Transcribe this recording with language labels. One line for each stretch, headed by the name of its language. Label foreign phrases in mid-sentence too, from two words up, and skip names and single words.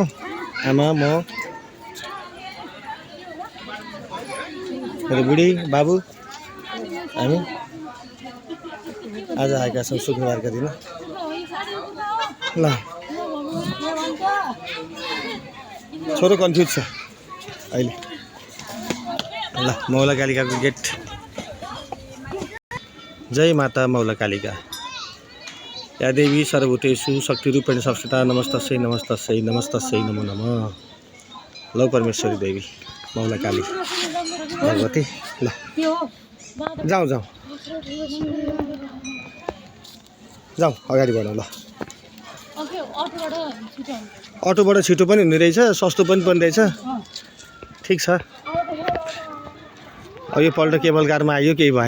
Nepali: आमा, म, मेरो बुढी, बाबु, हामी आज आएका छौँ शुक्रबारका दिन। ल छोरो कन्फ्युज छ अहिले। ल मौलाकालिकाको गेट। जय माता मौलाकालिका।
Sanskrit: या देवी सर्वभूतेषु शक्तिरूपेण संस्थिता नमस्तस्यै नमस्तस्यै नमस्तस्यै नमो नमः।
Nepali: लौ परमेश्वरी देवी मौलाकाली भगवती। ल जाउँ जाउँ जाउँ, अगाडि बढौँ। ल अटोबाट छिटो पनि हुने रहेछ, सस्तो पनि रहेछ। ठिक छ। अब यो पल्ट केबल कारमा आइयो, केही भएन।